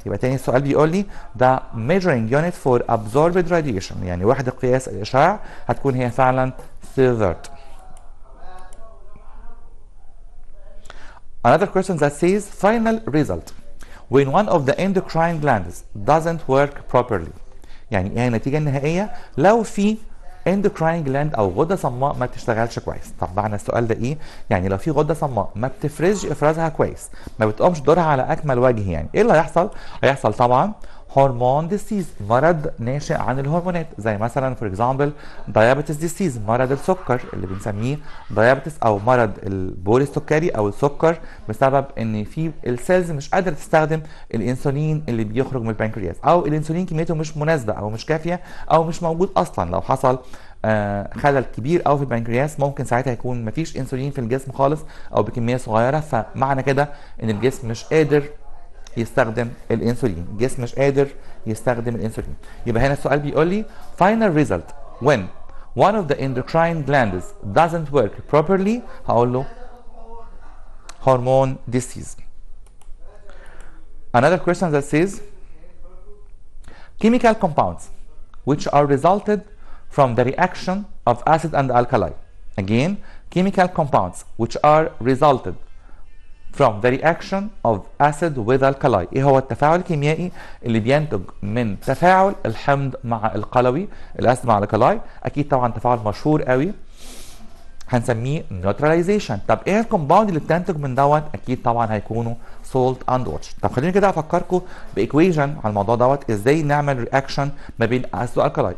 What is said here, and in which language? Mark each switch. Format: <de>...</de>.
<ar>يبقى تاني السؤال بيقول لي ده</ar> <en>measuring unit for absorbed radiation،</en> <ar>يعني وحده قياس الاشعاع هتكون هي فعلا سيفرت.</ar> <en>Another question that says final result when one of the endocrine glands doesn't work properly.</en> <ar>يعني ايه النتيجه النهائيه لو في endocrine gland او غده صماء ما بتشتغلش كويس؟ طب معنى السؤال ده ايه؟ يعني لو في غده صماء ما بتفرزش افرازها كويس، ما بتقومش دورها على اكمل وجه، يعني ايه اللي هيحصل؟ هيحصل طبعا هرمون ديسيز، مرض ناشئ عن الهرمونات، زي مثلا</ar> <en>for example</en> <ar>دايابيتس ديسيز، مرض السكر اللي بنسميه دايابيتس، او مرض البول السكري او السكر، بسبب ان في السيلز مش قادره تستخدم الانسولين اللي بيخرج من البنكرياس، او الانسولين كميته مش مناسبه او مش كافيه او مش موجود اصلا. لو حصل خلل كبير قوي في البنكرياس، ممكن ساعتها يكون مفيش انسولين في الجسم خالص او بكميه صغيره، فمعنى كده ان الجسم مش قادر يستخدم الانسولين، الجسم مش قادر يستخدم الانسولين. يبقى هنا السؤال بيقول لي</ar> <en>final result when one of the endocrine glands doesn't work properly،</en> <ar>هقول له</ar> <en>hormone disease. Another question that says chemical compounds which are resulted from the reaction of acid and alkali. Again, chemical compounds which are resulted from the reaction of acid with alkali.</en> <ar>ايه هو التفاعل الكيميائي اللي بينتج من تفاعل الحمض مع القلوي، الاسيد مع الكلاي؟ اكيد طبعا تفاعل مشهور قوي هنسميه نيوتراليزيشن. طب ايه الكومباوند اللي بتنتج من دوت؟ اكيد طبعا هيكونوا سولت اند واتر. طب خليني كده افكركم بايكويجن على الموضوع دوت، ازاي نعمل رياكشن ما بين اسيد والكلاي.</ar>